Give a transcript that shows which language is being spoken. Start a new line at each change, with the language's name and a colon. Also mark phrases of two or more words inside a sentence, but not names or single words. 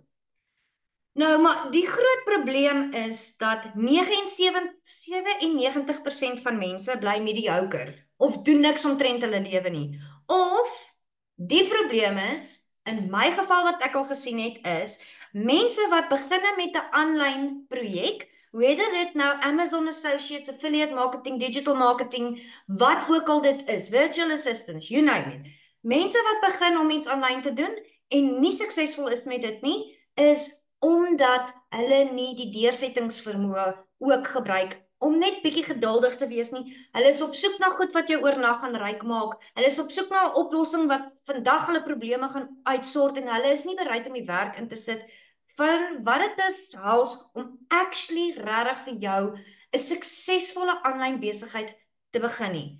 Afrikaans: Nou, maar die groot probleem is dat 97% van mense bly mediocre of doen niks omtrent hulle lewe nie. Of die probleem is, in my geval wat ek al gesien het is, mense wat beginne met 'n aanlyn projek, whether dit nou Amazon Associates,
English: affiliate marketing, digital marketing,
Afrikaans: wat ook al dit is,
English: virtual assistants, you name it.
Afrikaans: Mense wat begin om iets aanlyn te doen en nie suksesvol is met dit nie, is omdat hulle nie die deursettingsvermoë ook gebruik om net bietjie geduldig te wees nie. Hulle is op soek na goed wat jou oornag gaan ryk maak. Hulle is op soek na 'n oplossing wat vandag hulle probleme gaan uitsort en hulle is nie bereid om die werk in te sit van wat dit behels om actually regtig vir jou 'n suksesvolle aanlyn besigheid te begin nie.